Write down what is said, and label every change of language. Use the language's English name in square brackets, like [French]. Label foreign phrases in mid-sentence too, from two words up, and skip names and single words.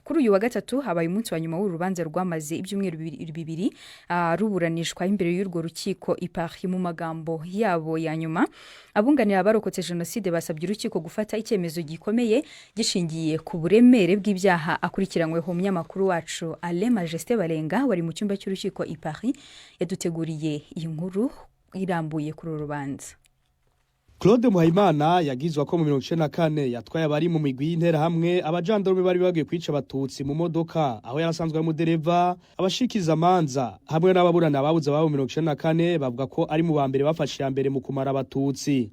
[Kinyarwanda] Kuri uyu wa gatatu habaye umunsi wa nyuma w'urubanza rwamaze ibyumweru bibiri ruburanishwa imbere y'urwo rukiko i Paris. Mu magambo yabo ya nyuma, abunganira abarokotse jenoside basabye urukiko gufata icyemezo gikomeye gishingiye ku buremere bw'ibyaha akurikiranyweho. Umunyamakuru wacu Alain Majesté Barenga wari mu cyumba cy'urukiko i Paris yaduteguriye iyi nkuru irambuye kuri urubanza. Claude Muhayimana yagizwa ko mu 1994 yatwaye abari mu migwi y'intera hamwe abajandarume bari bagiye kwica abatutsi mu modoka, aho yarasanzwe ari umudereva. [Rundi] Abashikiza amanza hamwe n'ababurana babuze ababo 1994 bavuga ko ari mu bambere bafashe ya mbere mu kumara abatutsi.